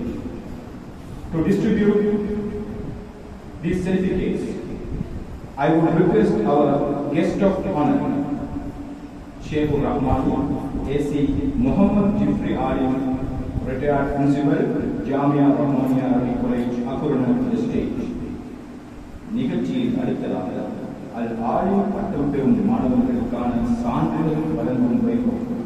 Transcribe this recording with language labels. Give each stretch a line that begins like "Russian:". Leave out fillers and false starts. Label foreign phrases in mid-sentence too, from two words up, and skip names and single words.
English: To distribute these certificates, I would request our guest of honor, Sheikh Rahmani, AC Muhammad Jifri Alim, retired principal, Jamia Rahmania Arabic College, Akurana, to the stage.
Tamil: நிகழ்ச்சியில் அடுத்ததாக அல் ஆலிம் பட்டம் பெறும் மாணவர்களுக்கான சான்றிதழ் வழங்கும் வைபவம்.